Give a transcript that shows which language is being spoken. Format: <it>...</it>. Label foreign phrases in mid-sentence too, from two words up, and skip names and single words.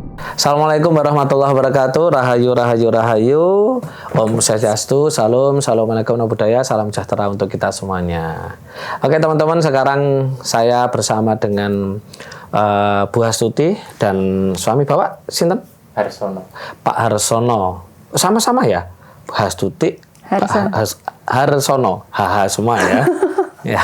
<ar>Assalamualaikum warahmatullahi wabarakatuh.</ar> <id>Rahayu, rahayu, rahayu.</id> <sa>Om Swastiastu,</sa> <id>salam, assalamualaikum</id> <pi>namo buddhaya,</pi> <id>salam sejahtera untuk kita semuanya. Oke teman-teman, sekarang saya bersama dengan Bu Astuti dan suami Bapak Sinten? Harsono. Pak Harsono. Sama-sama ya? Bu Astuti, Harsono. Haha semua ya. Ya.</id>